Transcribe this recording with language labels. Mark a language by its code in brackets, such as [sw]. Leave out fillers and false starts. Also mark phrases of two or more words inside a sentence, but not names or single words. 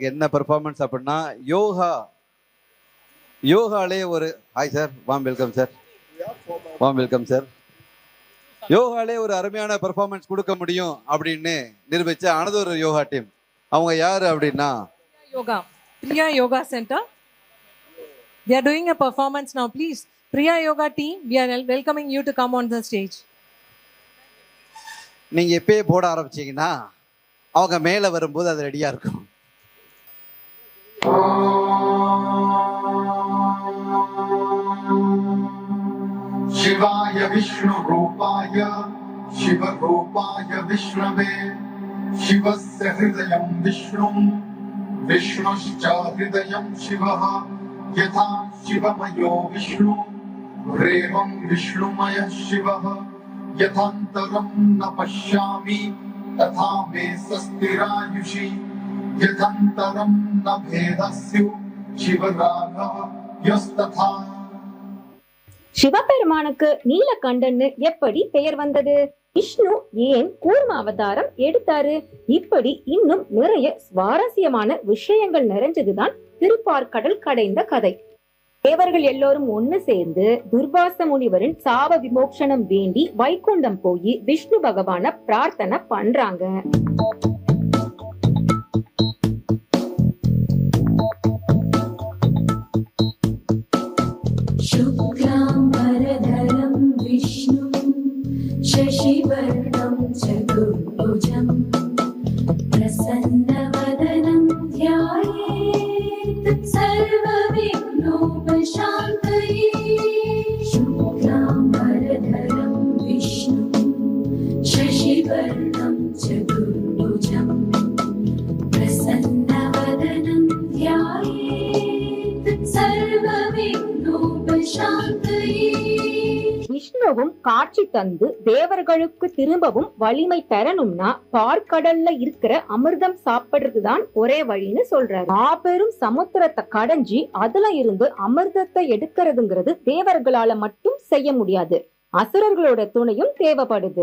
[ta] என்ன பெர்ஃபார்மன்ஸ் அப்படின்னா யோகாலே ஒரு [en] hi sir, warm welcome sir, warm welcome sir. [ta] யோகாலே ஒரு அருமையான பெர்ஃபார்மன்ஸ் கொடுக்க முடியும் அப்படின்னு நிரூபிச்ச அனதொரு யோகா டீம். அவங்க யாரு அப்படின்னா Priya Yoga Center. [en] They are doing a performance now. Please, Priya Yoga team, we are welcoming you to come on the stage. [ta] நீங்க எப்பயே போட ஆரம்பிச்சீங்கன்னா அவங்க மேல வரும்போது அது ரெடியா இருக்கும். [sa] शिवाय विष्णु रूपाय शिव रूपाय विष्णवे शिवस्य हृदयं विष्णुं विष्णुश्च हृदयं शिवः यथा शिवमयो विष्णु रेवं विष्णुमयः शिवः यथान्तरं न पश्यामि तथा मे सस्तिरायुषि यथान्तरं न भेदस्यु शिवराघव यस्तथा. [ta] சிவபெருமானுக்கு நீலகண்டன்னு எப்படி பெயர் வந்தது? விஷ்ணு ஏன் கூர்ம அவதாரம் எடுத்தாரு? இப்படி இன்னும் நிறைய சுவாரஸ்யமான விஷயங்கள் நிறைஞ்சதுதான் திருப்பார்கடல் கடைந்த கதை. தேவர்கள் எல்லோரும் ஒண்ணு சேர்ந்து துர்வாச முனிவரின் சாப விமோசனம் வேண்டி வைகுண்டம் போய் விஷ்ணு பகவான பிரார்த்தனை பண்றாங்க. [sa] शशिवर्णं चतुर्भुजं प्रसन्नवदनं ध्यायेत् सर्वविघ्नोपशान्तये शुक्लाम्बरधरं विष्णुं शशिवर्णं चतुर्भुजं प्रसन्नवदनं ध्यायेत् सर्वविघ्नोपशान्तये. [ta] விஷ்ணுவும் காட்சி தந்து தேவர்களுக்கு திரும்பவும் வலிமை பெறணும்னா பார்க்கடல்ல இருக்கிற அமிர்தம் சாப்பிடுறதுதான் ஒரே வழின்னு சொல்றாரு. மாபெரும் சமுத்திரத்தை கடைஞ்சி அதுல இருந்து அமிர்தத்தை எடுக்கிறதுங்கிறது தேவர்களால மட்டும் செய்ய முடியாது, அசுரர்களோட துணையும் தேவைப்படுது.